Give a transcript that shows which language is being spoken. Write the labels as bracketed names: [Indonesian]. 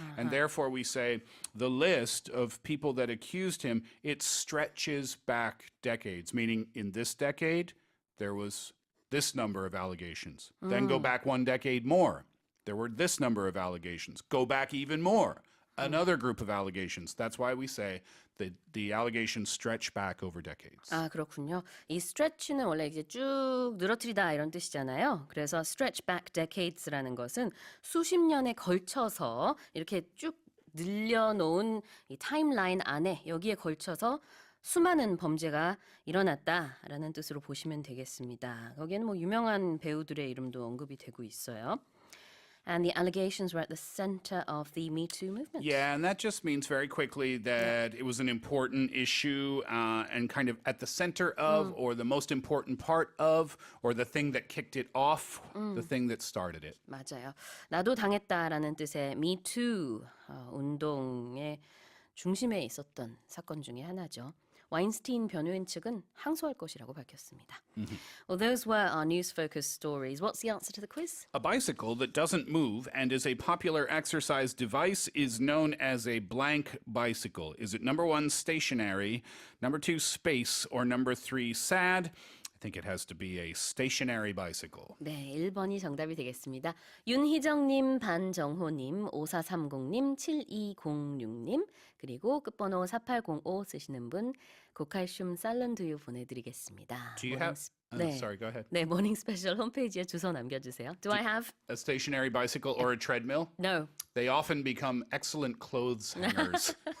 [English] And therefore we say the list of people that accused him, it stretches back decades, meaning in this decade, there was this number of allegations. Then go back one decade more. There were this number of allegations. Go back even more. Another group of allegations. That's why we say that the allegations stretch back over decades. [Korean] 아, 그렇군요. 이 stretch는 원래 이제 쭉 늘어뜨리다 이런 뜻이잖아요. 그래서 [English] stretch back decades [Korean] 라는 것은 수십 년에 걸쳐서 이렇게 쭉 늘려놓은 이 타임라인 안에 여기에 걸쳐서 수많은 범죄가 일어났다라는 뜻으로 보시면 되겠습니다. 거기에는 뭐 유명한 배우들의 이름도 언급이 되고 있어요. [English] And the allegations were at the center of the Me Too movement. Yeah, and that just means very quickly that it was an important issue and kind of at the center of, or the most important part of, or the thing that kicked it off, the thing that started it. [Korean] 맞아요. 나도 당했다라는 뜻의 Me Too 운동의 중심에 있었던 사건 중에 하나죠. 와인스틴 변호인 측은 항소할 것이라고 밝혔습니다. [English] Well, those were our news-focused stories. What's the answer to the quiz? A bicycle that doesn't move and is a popular exercise device is known as a blank bicycle. Is it number 1, stationary, number 2, space, or number 3, sad? I think it has to be a stationary bicycle. [Korean] 네, 1번이 정답이 되겠습니다. 윤희정님, 반정호님, 5430님, 7206님, 그리고 끝번호 4805 쓰시는 분 고칼슘 쌀런두유 보내드리겠습니다. [English] Do you have... [Korean] 네. [English] Sorry, go ahead. [Korean] 네, 모닝 스페셜 홈페이지에 주소 남겨주세요. [English] Do I have? A stationary bicycle or a treadmill? No. They often become excellent clothes hangers.